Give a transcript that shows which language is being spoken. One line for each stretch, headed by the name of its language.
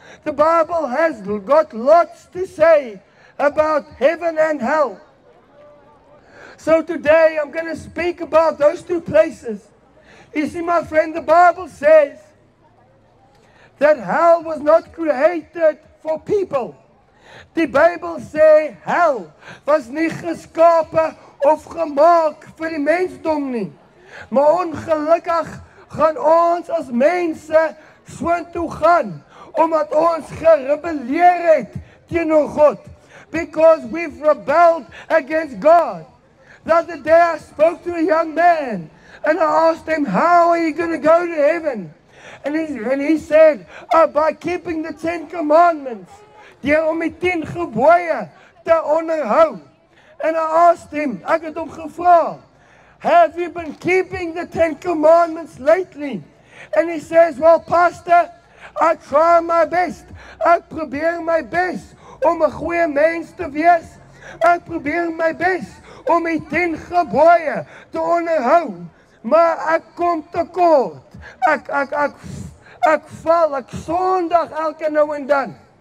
English: The Bible has got lots to say about heaven and hell. So today I'm going to speak about those two places. You see, my friend, the Bible says that hell was not created for people.
Afrikaans: Die Bybel sê hel was nie geskape of gemaak vir die mensdom nie. Maar ongelukkig gaan ons as mense soontoe gaan omdat ons gerebelleer het teenoor God.
English: Because we've rebelled against God. The other day I spoke to a young man and I asked him, how are you going to go to heaven? And he said, by keeping the 10 commandments.
Afrikaans: Deur om die 10 gebooie te onderhou.
English: And I asked him,
Afrikaans: ek het hom gevra,
English: have you been keeping the 10 commandments lately? And he says, well, pastor, I try my best.
Afrikaans: Ek probeer my best om 'n goeie mens te wees. Ek probeer my best om die 10 gebooie te onderhou. Maar ek kom tekort. Ek val, ek sondig elke nou en dan.